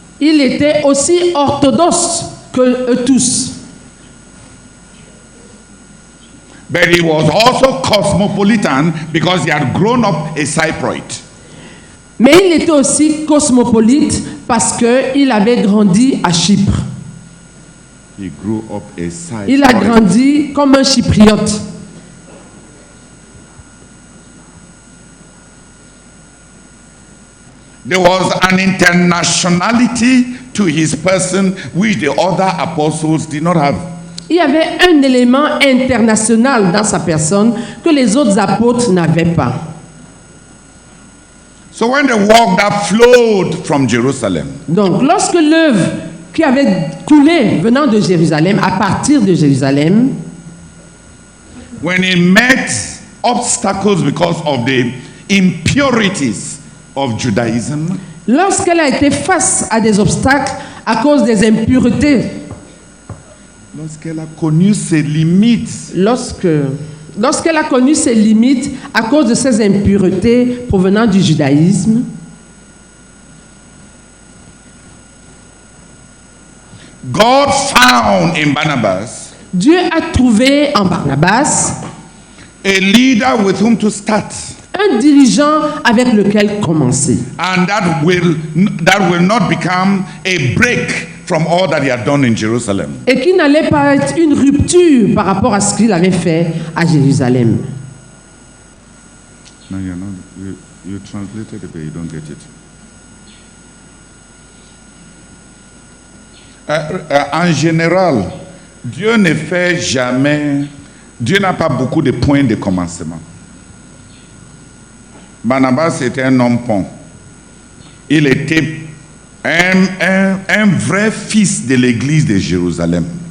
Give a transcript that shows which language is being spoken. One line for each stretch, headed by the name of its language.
French: Il était aussi orthodoxe que eux tous.
English: But he was also cosmopolitan because he had grown up a Cypriote.
French: Mais il était aussi cosmopolite parce qu'il avait grandi à Chypre.
English: He grew up a Cypriote.
French: Il a grandi comme un chypriote.
English: There was an internationality to his person which the other apostles did not have.
French: Il y avait un élément international dans sa personne que les autres apôtres n'avaient pas.
English: So when the work that flowed from Jerusalem,
French: Donc, lorsque l'œuvre qui avait coulé venant de Jérusalem, à partir de Jérusalem,
English: when he met obstacles because of the impurities of Judaism,
French: lorsqu'elle a été face à des obstacles à cause des impuretés, lorsqu'elle a connu ses limites, lorsqu'elle a connu ses limites à cause de ces impuretés provenant du judaïsme,
English: God found in Barnabas
French: Dieu a trouvé en Barnabas
English: a leader with whom to start,
French: un dirigeant avec lequel commencer.
English: and that will not become a break from all that he had done in Jerusalem.
French: Et qui n'allait pas être une rupture par rapport à ce qu'il avait fait à Jérusalem.
English: No, you translated it, but you don't get it.
French: En général, Dieu ne fait jamais, Dieu n'a pas beaucoup de points de commencement. Barnabas était un homme pont. Il était un vrai fils de l'église de Jérusalem.